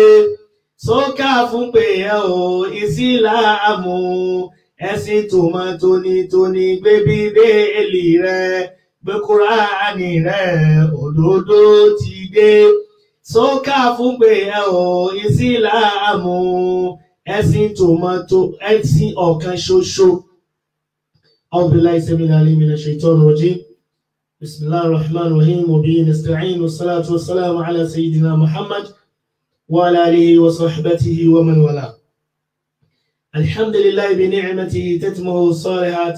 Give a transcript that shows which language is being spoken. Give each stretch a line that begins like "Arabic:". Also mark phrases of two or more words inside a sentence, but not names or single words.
Yoruba: Sọ́kà fún pé ẹ ò Ìsìlámù, ẹ̀sìn tó mọ́ tónítóní. Gbé Bíbélì rẹ, gbé Kùránì rẹ, òdodo ti dé. Sọ́kà fún pé ẹ ò Ìsìlámù, ẹ̀sìn tó mọ́ tó ẹ̀sìn ọ̀kan ṣoṣo.
Arabic: أعوذ بالله السميع العليم من الشيطان الرجيم. بسم الله الرحمن الرحيم وبه نستعين والصلاة والسلام على سيدنا محمد وعلى آله وصحبه ومن والاه. الحمد لله بنعمته تتمه الصالحات.